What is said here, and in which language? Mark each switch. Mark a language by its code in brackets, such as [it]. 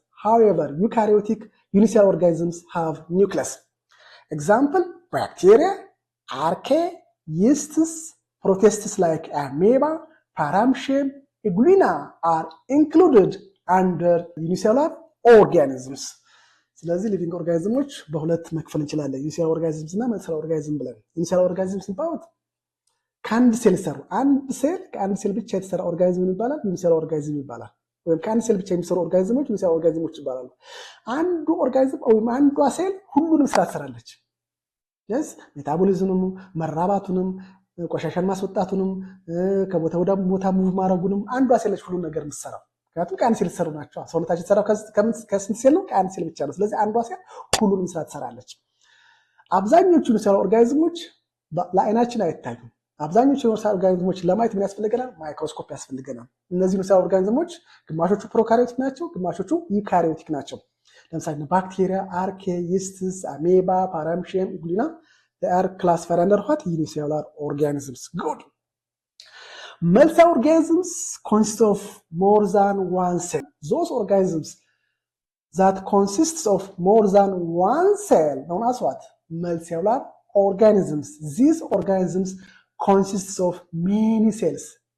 [en] However, eukaryotic unicellular organisms have nucleus. Example, bacteria, archaea, yeasts, protists like amoeba, paramecium, eglina are included under unicellular organisms. [am] ስለዚህ ሊቪንግ ኦርጋኒዝሞች በሁለት መክፈል እንችላለን፣ ዩኒሴሉላር ኦርጋኒዝምስ እና መልቲሴሉላር ኦርጋኒዝም ብለን። ዩኒሴሉላር ኦርጋኒዝምስ የሚባሉት ከአንድ ሴል ይሰሩ፣ ከአንድ ሴል ብቻ የተሰራ ኦርጋኒዝም ይባላል፣ ዩኒሴሉላር ኦርጋኒዝም ይባላል። ወይም ከአንድ ሴል ብቻ የሚሰሩ ኦርጋኒዝሞች ዩኒሴሉላር ኦርጋኒዝሞች ይባላሉ። አንዱ ኦርጋኒዝም ወይም አንዷ ሴል ሁሉንም ስራ ትሰራለች። ሜታቦሊዝምም፣ መራባቱንም፣ ቆሻሻን ማስወጣቱንም፣ ከቦታ ወደ ቦታ ሙቭ ማድረጉንም አንዷ ሴል ሁሉ ነገር የምትሰራው። ምክንያቱም ከአንድ ሴል የተሰሩ ናቸው። ሰውነታችን የተሰራው ከስንት ሴል ነው? ከአንድ ሴል ብቻ ነው። ስለዚህ አንዷ ሴል ሁሉንም ስራ ትሰራለች። አብዛኞቹ ዩኒሴሉላር ኦርጋኒዝሞች ለአይናችን አይታዩም። አብዛኞቹ ዩኒሴሉላር ኦርጋኒዝሞች ለማየት ምን ያስፈልገናል? ማይክሮስኮፕ ያስፈልገናል። እነዚህ ዩኒሴሉላር ኦርጋኒዝሞች ግማሾቹ ፕሮካሪዮቲክ ናቸው፣ ግማሾቹ ዩካሪዮቲክ ናቸው። ለምሳሌ ባክቴሪያ፣ አርኬ፣ ይስትስ፣ አሜባ፣ ፓራሚሽየም፣ ኢጉሊና [en] they are classified under what? Unicellular organisms. Good. Multicellular organisms consist of more than one cell. Those organisms that consists of more than one cell known as what? Multicellular organisms. These organisms consists of many cells.